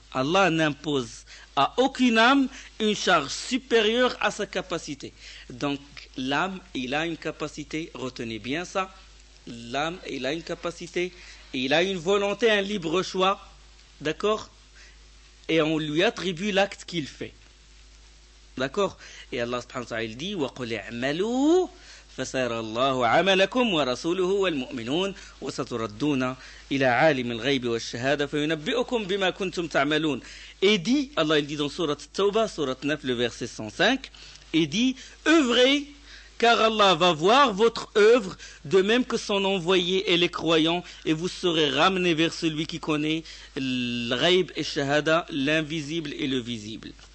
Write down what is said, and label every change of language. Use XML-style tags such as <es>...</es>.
<fr>Allah n'impose à aucune âme une charge supérieure à sa capacité. Donc, l'âme, il a une capacité, retenez bien ça. L'âme, il a une capacité, il a une volonté, un libre choix. D'accord? Et on lui attribue l'acte qu'il fait. D'accord?</fr> <ar>Et Allah subhanahu wa ta'ala</ar> <fr>il dit</fr> <ar>وَقُلِ اعْمَلُوا فَسَيَرَى اللَّهُ عَمَلَكُمْ وَرَسُولُهُ وَالْمُؤْمِنُونَ وَسَتُرَدُّونَ إِلَى عَالِمِ الْغَيْبِ وَالشَّهَادَةِ فَيُنَبِّئُكُم بِمَا كُنتُمْ تَعْمَلُونَ.</ar> <fr>Et dit, Allah il dit dans Surat Tawbah, Surat 9, le verset 105, et dit, œuvrez, car Allah va voir votre œuvre, de même que son envoyé et les croyants, et vous serez ramenés vers celui qui connaît le ghaib et shahada, l'invisible et le visible.</fr>